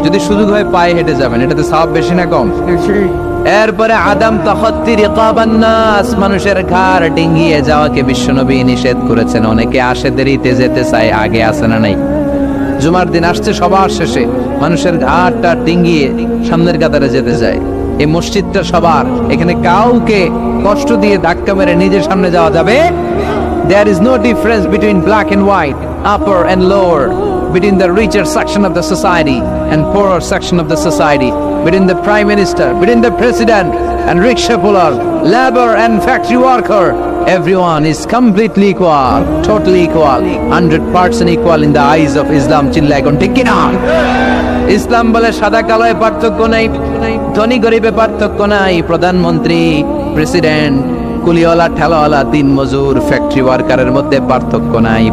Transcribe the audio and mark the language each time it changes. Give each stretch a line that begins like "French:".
Bangla: যদি সুযোগ হয় পায়ে হেঁটে যাবেন, এটাতে সওয়াব বেশি না কম? এরপরে
Arabic: আদম তাখাত্তি রিকাবান নাস,
Bangla: মানুষের ঘাড় ডিঙ্গিয়ে যাওয়াকে বিশ্বনবী নিষেধ করেছেন। অনেকে আসে দেরিতে যেতে চায়, আগে আসে না নাই? জুমার দিন আসছে সবার শেষে, মানুষের ঘাড়টা ডিঙ্গিয়ে সামনের কাতারে যেতে চায়। এই মসজিদটা সবার, এখানে কাউকে কষ্ট দিয়ে ধাক্কা মেরে নিজের সামনে যাওয়া যাবে।
English: There is no difference between black and white, upper and lower, between the richer section of the society and poorer section of the society, between the prime minister, between the president and rickshaw puller, labor and factory worker. Everyone is completely equal, totally equal, 100% equal in the eyes of Islam.
Bangla: চিল্লায় কোন ঠিক কিনা? ইসলাম বলে সাদা কালোয় পার্থক্য নাই, ধনী গরিবে পার্থক্য নাই, প্রধানমন্ত্রী, প্রেসিডেন্ট, কুলিওয়ালা, ঠেলাওয়ালা, দিন মজুর, ফ্যাক্টরি ওয়ার্কারের মধ্যে পার্থক্য নাই।